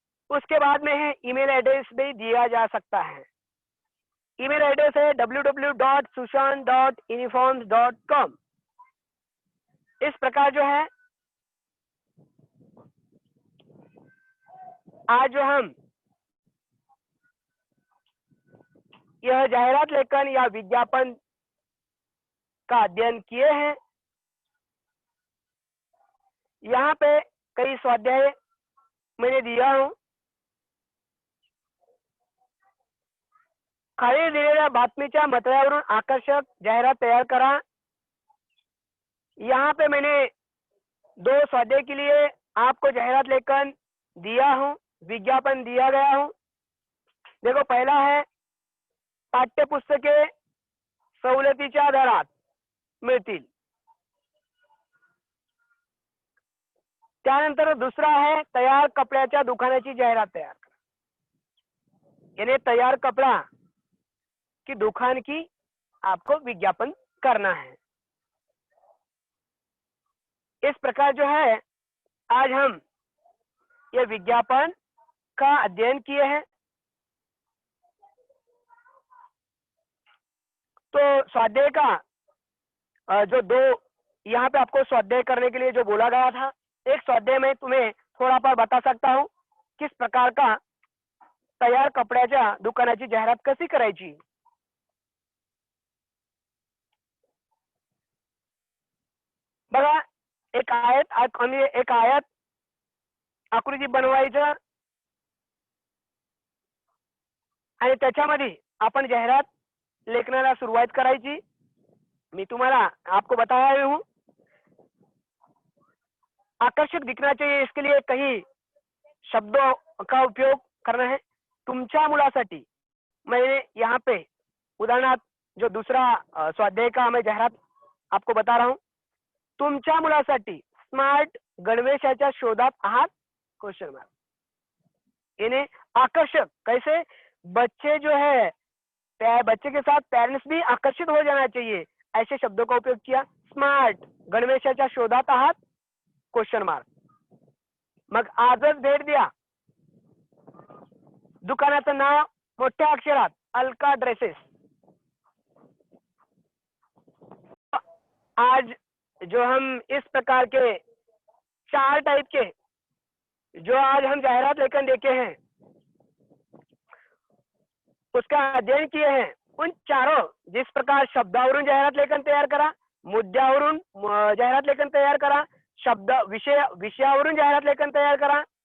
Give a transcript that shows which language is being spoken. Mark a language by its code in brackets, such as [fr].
[hi] उसके बाद में है ईमेल एड्रेस भी दिया जा सकता है। ईमेल एड्रेस है www.sushant.uniforms.com। इस प्रकार जो है आज जो हम यह जाहिरात लेखन या विज्ञापन का अध्ययन किए हैं। यहाँ पे कई स्वाध्याय मैंने दिया हूँ। [mr] खाली दिलेल्या बातमीच्या मतळ्यावरून आकर्षक जाहिरात तैयार करा। [hi] यहाँ पे मैंने 2 स्वाध्याय के लिए आपको जाहिरात लेखन दिया हूँ, विज्ञापन दिया गया हूँ। देखो पहला है [mr] पाठ्यपुस्तके सवलतीच्या दरात मिळतील। त्यानंतर दूसरा है तैयार कपड्याच्या दुकानाची जाहिरात तैयार करा, [hi] यानी तैयार कपड़ा की दुकान की आपको विज्ञापन करना है। इस प्रकार जो है आज हम ये विज्ञापन का अध्ययन किए हैं। तो स्वाध्याय का जो दो यहाँ पे आपको स्वाध्याय करने के लिए जो बोला गया था, एक स्वाध्याय में तुम्हें थोड़ा पर बता सकता हूँ किस प्रकार का [mr] तयार कपड्याच्या दुकानाची जाहिरात कशी करायची. बघा, एक आयत आकृती बनवायचं आणि त्याच्यामध्ये आपण जाहिरात लेखनाला सुरुवात करायची. मी तुम्हाला [hi] आपको बताया हूँ आकर्षक दिखना चाहिए, इसके लिए कई शब्दों का उपयोग करना है. [mr] तुमच्या मुलासाठी [hi] मैंने यहाँ पे उदाहरणार्थ जो दूसरा स्वाध्याय का मैं जाहिरात आपको बता रहा हूँ. [mr] तुमच्या मुलासाठी स्मार्ट गणवेशाच्या शोधात आहात क्वेश्चन मार्क. [hi] इन्हें आकर्षक कैसे, बच्चे जो है बच्चे के साथ पेरेंट्स भी आकर्षित हो जाना चाहिए, ऐसे शब्दों का उपयोग किया. [mr] स्मार्ट गणवेशाच्या शोधात आहात क्वेश्चन मार्क. मग आजच भेट द्या. दुकानाचं नाव मोठ्या अक्षरात अलका ड्रेसेस. [hi] आज जो हम इस प्रकार के 4 टाइप के जो आज हम जाहिरात लेखन देखे हैं उसका अध्ययन किए हैं. उन चारों जिस प्रकार [mr] शब्दावरून जाहिरात लेखन तयार करा, मुद्द्यावरून जाहिरात लेखन तयार करा, विषयावरून जाहिरात लेखन तयार करा,